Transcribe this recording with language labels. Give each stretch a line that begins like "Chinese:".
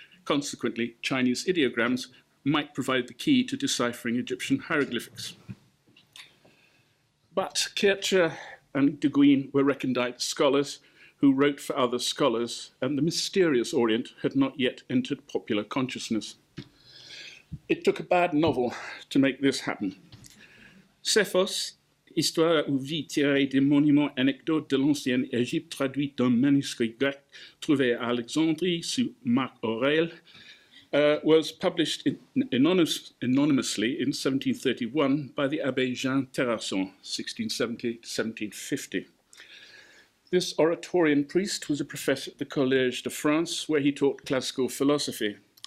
English: Consequently, Chinese ideograms might provide the key to deciphering Egyptian hieroglyphics. But Kircher and de Guines were recondite scholars who wrote for other scholars, and the mysterious Orient had not yet entered popular consciousness. It took a bad novel to make this happen.
French: Séphos, histoire ou vie tirée des monuments anecdotes de l'ancienne Égypte, traduite d'un manuscrit grec trouvé à Alexandrie sous Marc Aurèle,
English: was published anonymously in 1731 by the Abbé Jean Terrasson, 1670 to 1750. This Oratorian priest was a professor at the Collège de France, where he taught classical philosophy.